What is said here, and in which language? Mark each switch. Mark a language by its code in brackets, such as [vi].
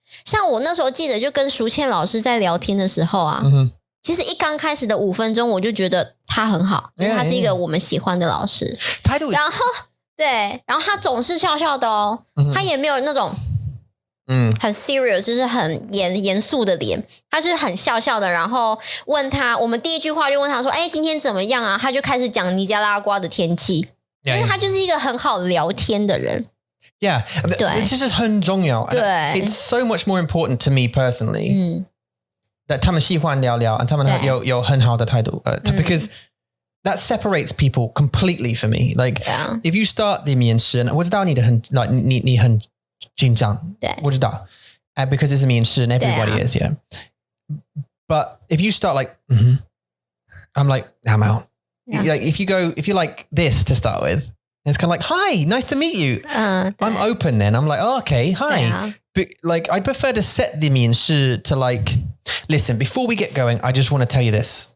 [zh] 像我那时候记得就跟淑倩老师在聊天的时候啊，其实一刚开始的5分钟我就觉得他很好，就是他是一个我们喜欢的老师，然后对，然后他总是笑笑的哦，他也没有那种很 serious 就是很严肃的脸，他是很笑笑的，然后问他，我们第一句话就问他说今天怎么样啊，他就开始讲尼加拉瓜的天气，因为他就是一个很好聊天的人。 [en] Yeah, [zh] 对，这是很重要。对 [en] ，It's so much more important to me personally that [zh] 他们喜欢聊聊，他们有很好的态度。 [en] Because that separates people completely for me. Like, if you start the [zh] 面试，我知道你很紧张，对，我知道。 [en] Because it's a 面试，and everybody is, yeah. But if you start like, I'm like, I'm out. Like if you like this to start with, it's kind of like, hi, nice to meet you. I'm open then. I'm like, oh, okay, hi. But like, I prefer to set the 面试 to like, listen, before we get going, I just want to tell you this.